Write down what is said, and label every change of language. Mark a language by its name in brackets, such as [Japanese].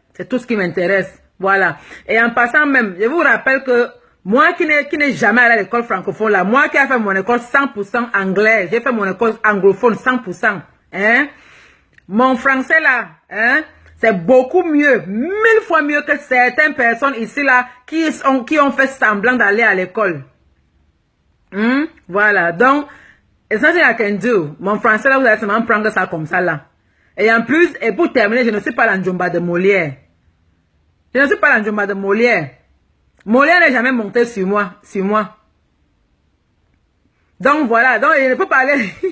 [French] C'est tout ce qui m'intéresse. Voilà. Et en passant même, je vous rappelle que moi qui n'ai jamais allé à l'école francophone, là, moi qui ai fait mon école 100% anglais, j'ai fait mon école anglophone 100%, hein. Mon français là, hein, c'est beaucoup mieux, 1000 fois mieux que certaines personnes ici là qui ont fait semblant d'aller à l'école. Voilà. [English] Donc, it's nothing I can do. [French] Mon français là, vous allez seulement prendre ça comme ça là. Et en plus, et pour terminer, je ne suis pas la Njomba de Molière. Je ne suis pas la Njomba de Molière. Molière n'est jamais monté sur moi. Donc voilà, donc je ne peux pas aller.